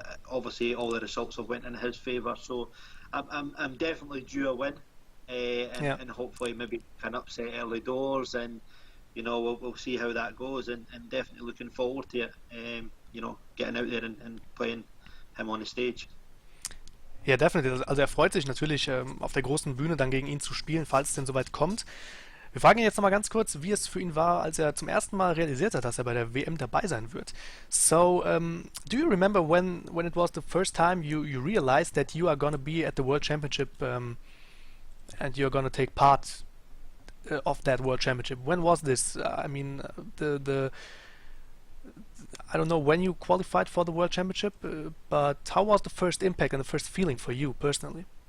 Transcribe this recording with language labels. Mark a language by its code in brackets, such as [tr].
[en] Obviously all the results have went in his favour, so I'm definitely due a win, and hopefully maybe can upset early doors, and we'll see how that goes, and definitely looking forward to it. Getting out there and playing him on the stage. [de] Ja, definitiv. Also er freut sich natürlich, auf der großen Bühne dann gegen ihn zu spielen, falls es denn soweit kommt. Wir fragen ihn jetzt nochmal ganz kurz, wie es für ihn war, als er zum ersten Mal realisiert hat, dass er bei der WM dabei sein wird. [en] So, do you remember when it was the first time you realized that you are going to be at the World Championship and you're going to take part of that World Championship? When was this? I mean, I don't know when you qualified for the World Championship, but how was the first impact and the first feeling for you personally?